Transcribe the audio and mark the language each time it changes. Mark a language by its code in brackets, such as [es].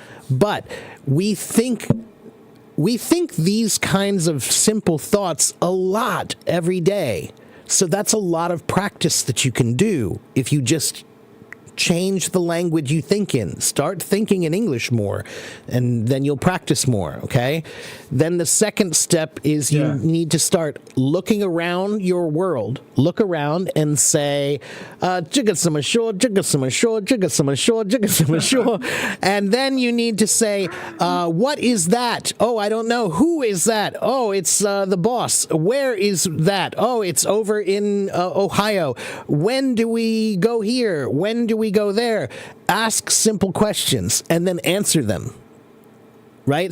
[en] But we think these kinds of simple thoughts a lot every day. So that's a lot of practice that you can do if you just change the language you think in. Start thinking in English more, and then you'll practice more, okay? Then the second step is you need to start looking around your world. Look around and say, [zh] 这个怎么说, 这个怎么说, 这个怎么说, 这个怎么说. [en] And then you need to say, what is that? Oh, I don't know. Who is that? Oh, it's the boss. Where is that? Oh, it's over in Ohio. When do we go here? When do we go there? Ask simple questions and then answer them. Right?